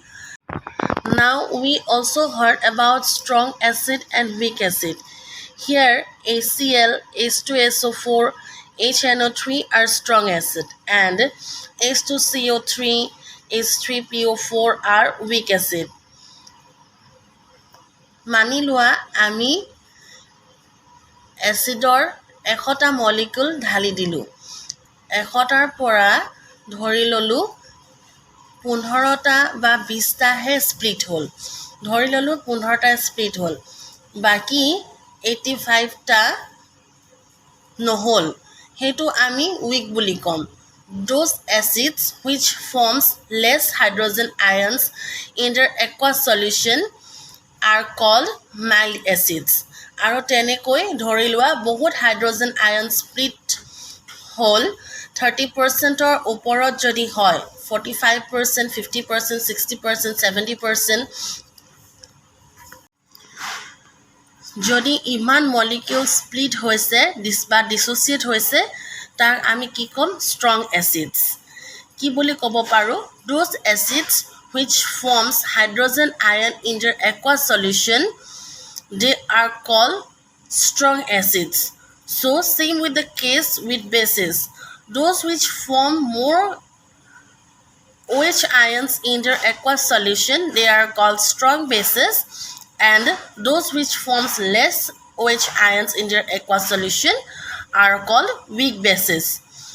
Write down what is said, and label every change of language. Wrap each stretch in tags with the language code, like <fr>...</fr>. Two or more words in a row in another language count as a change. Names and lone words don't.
<en>Now we also heard about strong acid and weak acid. Here HCl, H2SO4, HNO3 are strong acid and H2CO3, H3PO4 are weak acid.</en> <as>মানি লোৱা আমি এচিডৰ 100টা মলিকুল ঢালি দিলোঁ, 100টাৰ পৰা ধৰি ল'লোঁ 15টা বা 20টাহে স্প্লিট হ'ল, ধৰি ল'লোঁ 15টা স্প্লিট হ'ল, বাকী 85টা নহ'ল, সেইটো আমি উইক বুলি ক'ম.</as> <en>Those acids which forms less hydrogen ions in their aqueous solution are called mild acids.</en> <as>আৰু তেনেকৈ ধৰি লোৱা বহুত</as> <en>hydrogen ion split</en> <as>হ'ল 30%ৰ ওপৰত যদি হয়, 45%, 50%, 60%, 70%, যদি ইমান মলিকিউল স্প্লিট হৈছে বা ডিছ'চিয়েট হৈছে, তাক আমি কি ক'ম?</as> <en>strong acids.</en> <as>কি বুলি ক'ব পাৰোঁ?</as> <en>Those acids which forms hydrogen ion in their aqueous solution, they are called strong acids. So same with the case with bases. Those which form more OH ions in their aqueous solution, they are called strong bases, and those which forms less OH ions in their aqueous solution are called weak bases.</en>